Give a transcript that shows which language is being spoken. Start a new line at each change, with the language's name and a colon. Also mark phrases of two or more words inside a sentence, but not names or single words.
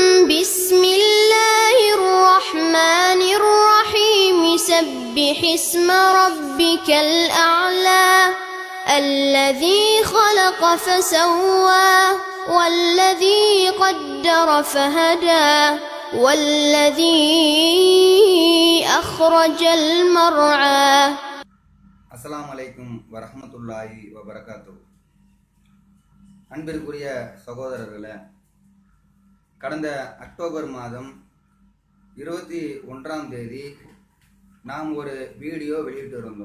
Arabic: بسم الله الرحمن الرحيم سبح اسم ربك الأعلى الذي خلق فسوى والذي قدر فهدى والذي أخرج المرعى. السلام عليكم ورحمة الله وبركاته.
Tamil: அன்பிற்குரிய சகோதரர்களே, கடந்த அக்டோபர் மாதம் 21ஆம் தேதி நாம் ஒரு வீடியோ வெளியிட்டு இருந்தோம்.